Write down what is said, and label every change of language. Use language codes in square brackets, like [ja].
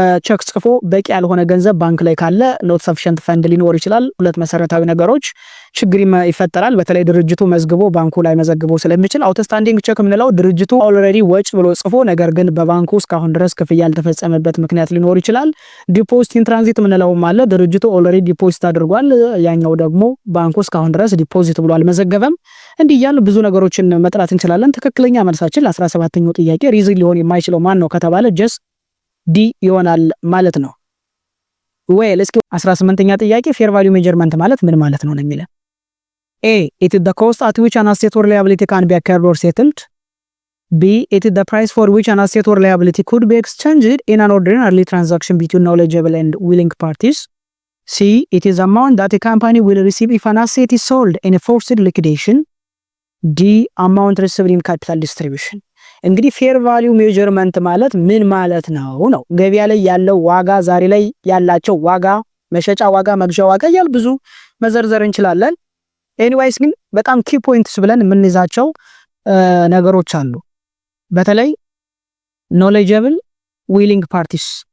[am] ቼክ ጽፎ በቂ ያልሆነ ገንዘብ ባንክ ላይ ካለ ኖት ሰፊሽንት ፈንድ ሊኖር ይችላል። ሁለት መሰረታዊ ነገሮች ችግር ይፈጠራል። በተለይ ድርጅቱ መዝግቦ ባንኩ ላይ መዘግቦ ስለሚችል። አውትስታንዲንግ ቼክ ምንለው ድርጅቱ ኦልሬዲ ወጭ ብሎ ጽፎ ነገር ግን በባንኩ እስካሁን ድረስ ክፍያ ያልተፈጸመበት ምክንያት ሊኖር ይችላል። ዲፖዚት ኢን ትራንዚት ምንለውም አለ። ድርጅቱ ኦልሬዲ ዲፖዚት አድርጓል፣ ያኛው ደግሞ ባንኩ እስካሁን ድረስ ዲፖዚት ብሎ አልመዘገበም። እንዲህ ያሉ ብዙ ነገሮችን መጥራት እንችላለን። ትክክለኛ መልሳችን ለ17ኛው ጥያቄ ሪዝን ሊሆን የማይችለው ማን ነው ከተባለ ጀስት ዲ ይሆናል ማለት ነው። ዌል እስኪ 18ኛ ጥያቄ ፌር ቫልዩ ሜጀርመንት ማለት ምን ማለት ነው የሚለው። A. [en] It is the cost at which an asset or liability can be acquired or settled. B. It is the price for which an asset or liability could be exchanged in an ordinary transaction between knowledgeable and willing parties. C. It is the amount that a company will receive if an asset is sold in a forced liquidation. D. Amount received in capital distribution. [am] እንግዲህ ፌር ቫልዩ ሜጀርመንት ማለት ምን ማለት ነው? ገበያ ላይ ያለው ዋጋ፣ ዛሬ ላይ ያላቸው ዋጋ፣ መሸጫ ዋጋ፣ መግዣ ዋጋ ያል ብዙ መዘርዘር እንችላለን። ኤኒዌይስ ግን በጣም ኪ ፖይንትስ ብለን የምንይዛቸው ነገሮች አሉ። በተለይ ኖሌጀብል ዊሊንግ ፓርቲስ